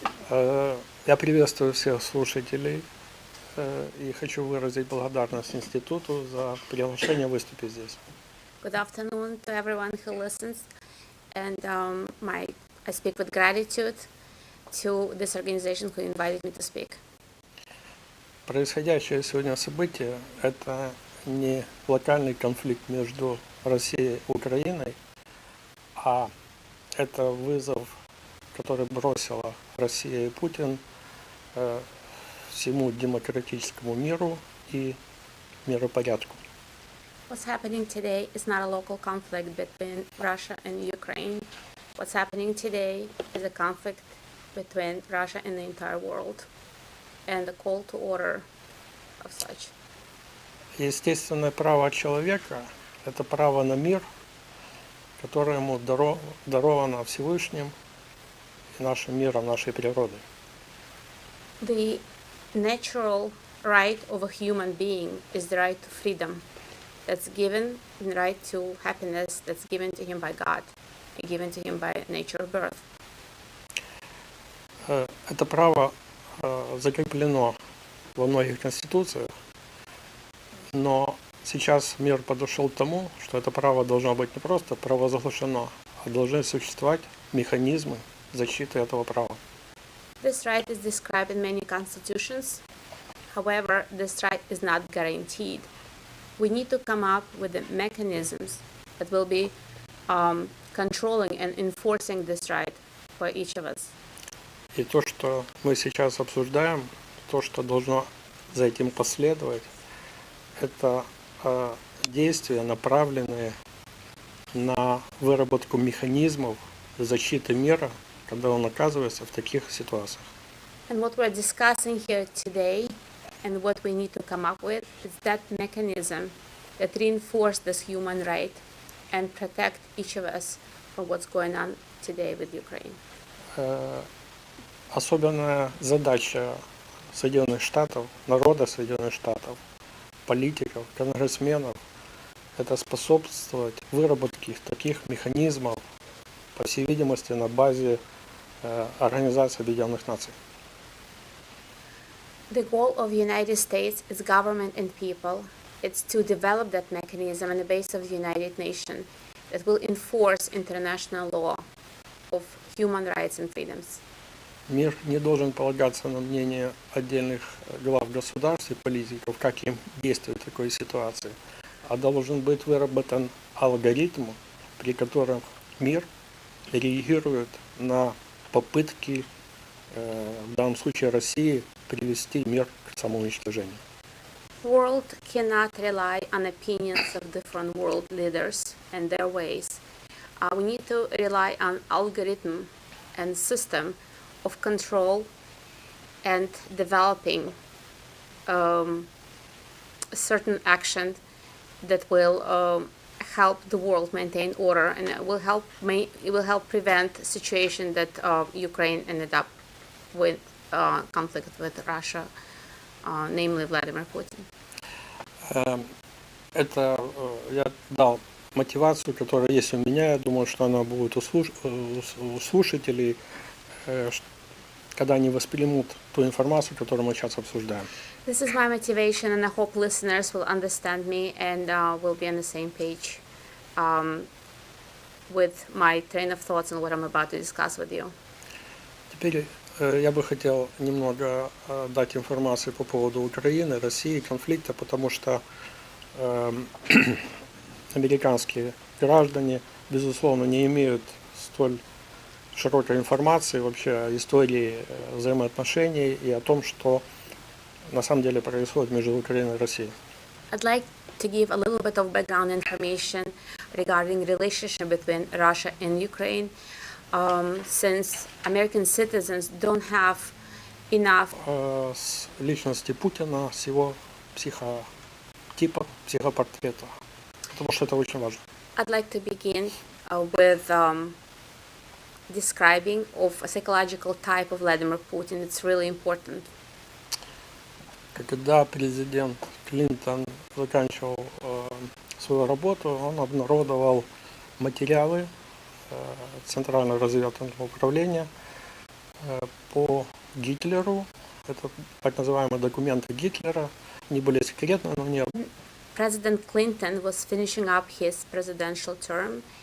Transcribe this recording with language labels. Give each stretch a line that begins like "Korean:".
Russian: Я приветствую всех слушателей и хочу выразить благодарность институту за приглашение выступить здесь.
English: Good afternoon to everyone who listens, and I speak with gratitude to this organization who invited me to speak.
Russian: Происходящее сегодня событие – это не локальный конфликт между Россией и Украиной, а это вызов, который бросила Россия и Путин всему демократическому миру и миропорядку.
English: What's happening today is not a local conflict between Russia and Ukraine. What's happening today is a conflict between Russia and the entire world, and the call to order of such.
Russian: Естественное право человека – это право на мир, которое ему даровано Всевышним и нашим миром, нашей природой.
English: The natural right of a human being is the right to freedom that's given, the right to happiness that's given to him by God, given to him by nature of birth.
Russian: Это право закреплено во многих конституциях, но сейчас мир подошел к тому, что это право должно быть не просто провозглашено, а должны существовать механизмы защиты этого права.
English: This right is described in many constitutions. However, this right is not guaranteed. We need to come up with the mechanisms that will be controlling and enforcing this right for each of us.
Russian: И то, что мы сейчас обсуждаем, то, что должно за этим последовать, это действия, направленные на выработку механизмов защиты мира, когда он оказывается в таких ситуациях.
English: And what we're discussing here today and what we need to come up with is that mechanism that reinforces this human right and protect each of us from what's going on today with Ukraine.
Russian: Особенная задача Соединенных Штатов, народа Соединенных Штатов, политиков, конгрессменов – это способствовать выработке таких механизмов, по всей видимости, на базе Организации Объединенных Наций.
English: The goal of the United States, its government and people, is to develop that mechanism on the basis of the United Nations that will enforce international law of human rights and freedoms.
Russian: Мир не должен полагаться на мнение отдельных глав государств и политиков, как им действовать в такой ситуации, а должен быть выработан алгоритм, при котором мир реагирует на попытки, в данном случае России, привести мир к самоуничтожению.
English: The world cannot rely on opinions of different world leaders and their ways. We need to rely on algorithm and system of control and developing certain action that will help the world maintain order, and it will help prevent situation that Ukraine ended up with conflict with Russia, namely Vladimir Putin.
Russian: Это я дал мотивацию, которая есть у меня. Я думаю, что она будет у слушателей, когда они воспримут ту информацию, которую мы сейчас обсуждаем.
English: This is my motivation, and I hope listeners will understand me and will be on the same page with my train of thoughts and what I'm about to discuss with you.
Russian: Теперь я бы хотел немного дать информации по поводу Украины, России, конфликта, потому что американские граждане, безусловно, не имеют столь широкой информации вообще о истории взаимоотношений и о том, что на самом деле происходит между Украиной и Россией.
English: I'd like to give a little bit of background information regarding relationship between Russia and Ukraine, since American citizens don't have enough.
Russian: С личности Путина, с его психотипа, психопортрета, потому что это очень важно.
English: I'd like to begin with describing of a psychological type of Vladimir Putin. It's really important.
Russian: Когда президент Клинтон заканчивал свою работу, он обнародовал материалы Центрального разведывательного управления по Гитлеру. Это так называемые документы Гитлера. Они были секретны, но не...
English: President Clinton was finishing up his presidential term.